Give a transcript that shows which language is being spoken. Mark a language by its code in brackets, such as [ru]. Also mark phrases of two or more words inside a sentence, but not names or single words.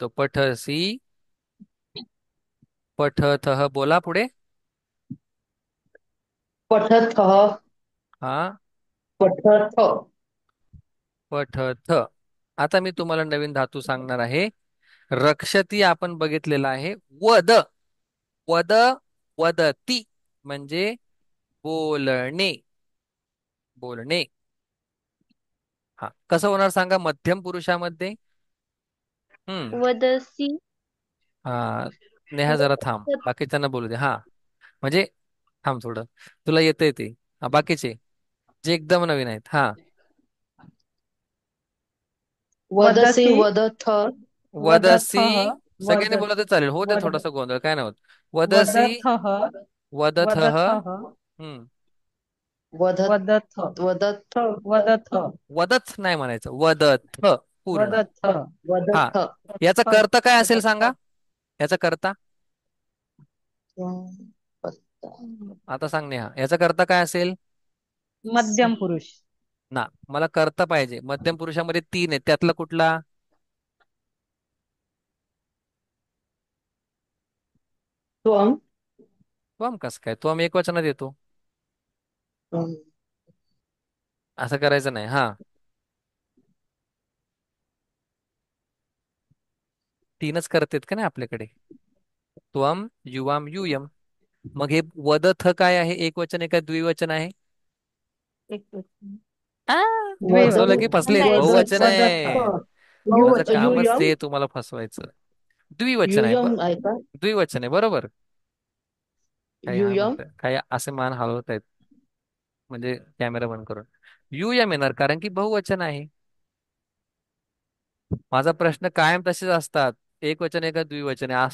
[sa] पठसी, पठथः, [mr] बोला पुढे. [sa] पठतः [mr] हा, [sa] पठथ पठथ. [mr] आता मी तुम्हाला नवीन धातू सांगणार आहे. रक्षती आपण बघितलेला आहे. [sa] वद, वद, वदती [mr] म्हणजे बोलणे, बोलणे. हा, कसं होणार सांगा मध्यम पुरुषामध्ये? हम्म. [sa] वदसी [mr] हा, नेहा जरा थांब, बाकीच्यांना बोलू दे. हा, म्हणजे थांब थोडं, तुला येतंय ते. हा, बाकीचे जे एकदम नवीन आहेत. हा, [sa] वदसी वदथ वदसी. वदथः [mr] सगळ्यांनी [sa] वद [mr] बोलत तर चालेल, हो दे [sa] वद [mr] थोडासा गोंधळ, काय नाही होत. [sa] वदसी, वदथः वदथः. वदथः हम्म. वदथ वदथ वदथ वदथ [mr] वदथ नाही म्हणायचं, वदथ पूर्ण. [sa] वदथ [mr] हा, [sa] वदथ [mr] याचा कर्ता काय असेल [sa] वदथ [mr] सांगा? याचा कर्ता पत्ता आता सांग नेहा, याचा कर्ता काय असेल? मध्यम पुरुष ना, मला कर्ता पाहिजे. मध्यम पुरुषामध्ये तीन आहेत, त्यातला कुठला? [sa] त्वम त्वम. [mr] कस काय त्वम एक वचनात येतो? असं करायचं नाही. हा, तीनच करतेत का नाही आपल्याकडे? [sa] त्वम, युवाम, युयम. [mr] मग हे वदथ काय आहे? एक वचन आहे का द्विवचन आहे? एक आ, [sa] वदथ [mr] फसवलं की फसलेत, [sa] वदथ [mr] बहुवचन [sa] वदथ [mr] आहे. माझं बहुवचन कामच [sa] युयम [mr] ते तुम्हाला फसवायचं. द्विवचन आहे. युयम आहे का द्विवचन आहे, बरोबर. काही हा [sa] युयम [mr] म्हणत काही असे मान हलवत आहेत, म्हणजे कॅमेरा बंद करून. युयम येणार कारण की बहुवचन आहे. माझा प्रश्न कायम तसेच असतात, एक वचन आहे का द्विवचन आहे?